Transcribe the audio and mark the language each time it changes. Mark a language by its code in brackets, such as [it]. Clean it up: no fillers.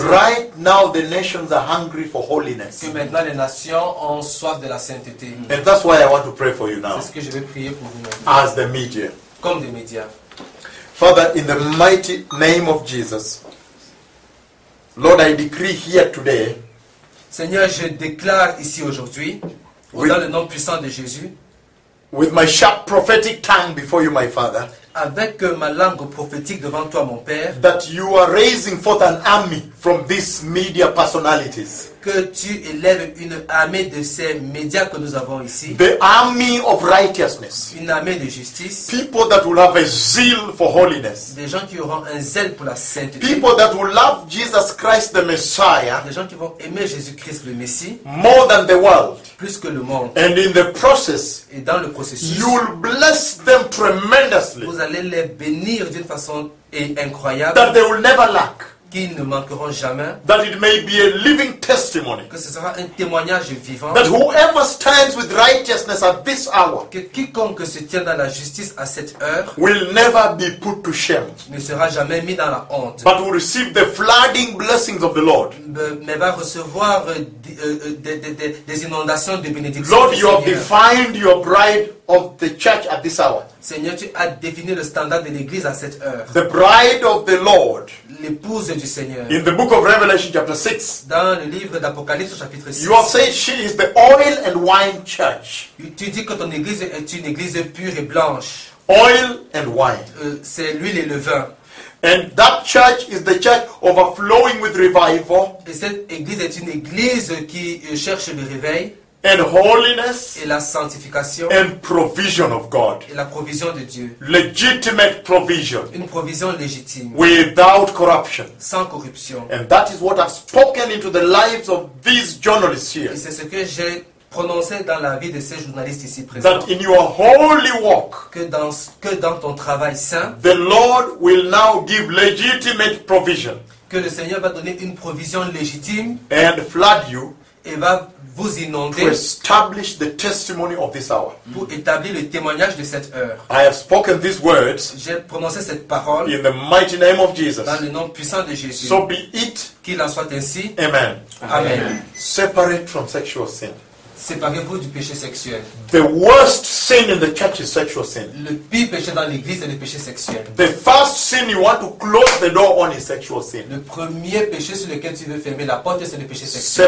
[en] Right now the nations are hungry for holiness. [fr] Que maintenant les nations ont soif de la sainteté. [en] And that's why I want to pray for you now. [fr] C'est ce que je vais prier pour vous maintenant. [en] As the media. [fr] Comme des médias. [en] Father, in the mighty name of Jesus, Lord, I decree here today. [fr] Seigneur, je déclare ici aujourd'hui, dans le nom puissant de Jésus. [en] With my sharp prophetic tongue before you, my Father. [fr] Avec ma langue prophétique devant toi, mon Père. [en] That you are raising forth an army from these media personalities. [fr] Que tu élèves une armée de ces médias que nous avons ici. [en] The army of righteousness. [fr] Une armée de justice. [en] People that will have a zeal for holiness. [fr] Des gens qui auront un zèle pour la sainteté. [en] People that will love Jesus Christ the Messiah. [fr] Des gens qui vont aimer Jésus-Christ le Messie. [en] More than the world. [fr] Plus que le monde. [en] And in the process, [fr] et dans le processus, [en] you will bless them tremendously. [fr] Vous allez les bénir d'une façon incroyable. [en] That they will never lack. [fr] Qu'ils ne manqueront jamais. [en] That it may be a living testimony. [fr] Que ce sera un témoignage vivant. [en] That whoever stands with righteousness at this hour. [fr] Que quiconque se tient dans la justice à cette heure. [en] Will never be put to shame. [fr] Ne sera jamais mis dans la honte. [en] But will receive the flooding blessings of the Lord. [fr] Mais va recevoir des inondations de bénédictions. [en] Lord, you have defined your bride of the church at this hour. [fr] Seigneur, tu as défini le standard de l'église à cette heure. [en] The bride of the Lord. [fr] L'épouse du Seigneur. [en] In the book of Revelation chapter 6. [fr] Dans le livre d'Apocalypse chapitre 6. [en] You have said she is the oil and wine church. [fr] Tu dis que ton église est une église pure et blanche. [en] Oil and wine. [fr] C'est l'huile et le vin. [en] And that church is the church overflowing with revival. [fr] Et cette église est une église qui cherche le réveil. [en] And holiness. [fr] Et la sanctification. [en] And provision of God. [fr] Et la provision de Dieu. [en] Legitimate provision. [fr] Une provision légitime. [en] Without corruption. [fr] Sans corruption. [en] And that is what I've spoken into the lives of these journalists here. [fr] Et c'est ce que j'ai prononcée dans la vie de ces journalistes ici présents. [en] That in your holy work, [fr] que dans ton travail saint, [en] the Lord will now give legitimate provision. [fr] Que le Seigneur va donner une provision légitime. [en] And flood you. [fr] Et va vous inonder. [en] To establish the testimony of this hour. [fr] Pour établir le témoignage de cette heure. [en] I have spoken these words. [fr] J'ai prononcé cette parole. [en] In the mighty name of Jesus. [fr] Dans le nom puissant de Jésus. [en] So be it. [fr] Qu'il en soit ainsi. [en] Amen. [fr] Amen. Amen. [en] Separate from sexual sin. [fr] Séparez-vous du péché sexuel. [en] The worst sin in the church is sexual sin. [fr] Le pire péché dans l'église est le péché sexuel. [en] The first sin you want to close the door on is sexual sin. [fr] Le premier péché sur lequel tu veux fermer la porte, c'est le péché sexuel.